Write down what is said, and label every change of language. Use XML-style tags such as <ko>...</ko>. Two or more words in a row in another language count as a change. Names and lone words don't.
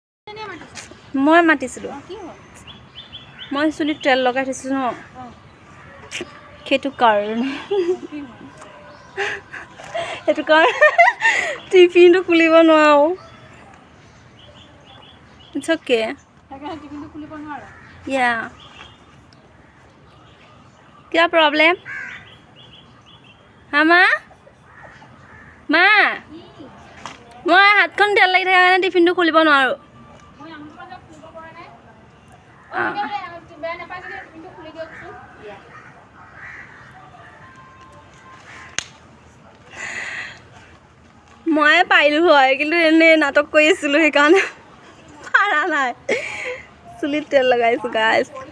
<as>মই মাতিছিলোঁ মই চুলিত তেল লগাই থৈছোঁ ন সেইটো কাৰণে সেইটো কাৰণে টিফিনটো খুলিব নোৱাৰো</as> <en>It's okay. Yeah.</en> <hi>क्या प्रॉब्लम हाँ माँ माँ मैं हाथखन तेल लगी</hi> <as>থাকে কাৰণে টিফিনটো খুলিব নোৱাৰো মই পাইলো হয় কিন্তু এনে নাটক কৰি আছিলো সেইকাৰণে পাৰা নাই চুলিত তেল লগাইছো গাইস</as>